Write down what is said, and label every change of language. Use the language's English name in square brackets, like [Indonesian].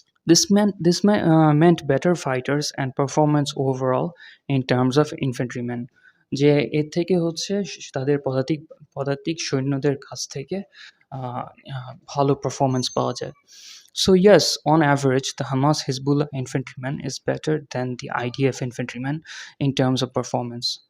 [English] This meant better fighters and performance overall in terms of infantrymen. [Bangla] যে এর থেকে হচ্ছে তাদের পদাতিক সৈন্যদের কাছ থেকে ভালো পারফরমেন্স পাওয়া যায়। [English] So yes, on average, the Hamas Hezbollah infantryman is better than the IDF infantryman in terms of performance.